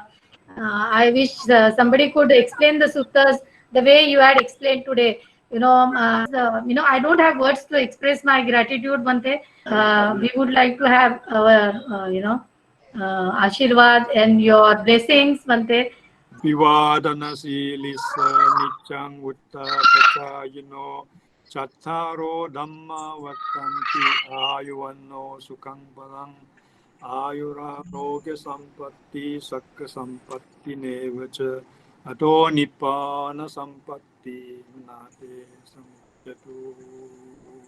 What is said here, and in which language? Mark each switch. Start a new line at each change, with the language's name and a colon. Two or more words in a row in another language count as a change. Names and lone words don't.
English: I wish somebody could explain the suttas the way you had explained today. I don't have words to express my gratitude, Bhante. We would like to have our, Ashirwad and your blessings, Bhante.
Pali: Vivadana silisa nichang utta pachayino chattaro dhamma vattanti ayuvanno sukhang palang ayurarogya sampatti sakka sampatti nevacha ato nibbana sampatti nate samjatu.